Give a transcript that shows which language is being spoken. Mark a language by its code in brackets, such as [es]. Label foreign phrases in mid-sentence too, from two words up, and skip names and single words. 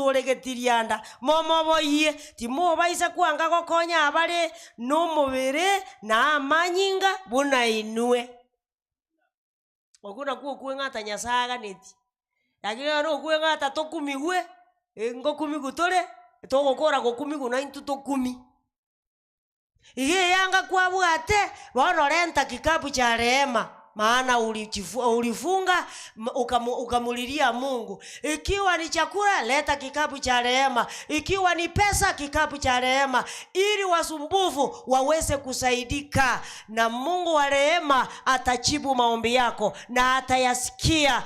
[guz] oregetirianda momoboiye timobaisa kwanga gokonya abale nomubere na amanyinga bunainwe oguna kweng'ata Nyasaye neti lakini no kweng'ata tokumigwe ngokumi togokora gokumigu na into tokumi iye yanga kwabwate bono renta [sw] kikapu cha rehema maana ulifunga ukamulilia Mungu. Ikiwa ni chakula leta kikapu cha rehema, ikiwa ni pesa kikapu cha rehema, ili wasumbufu waweze kusaidika, na Mungu wa rehema atajibu maombi yako na atayasikia.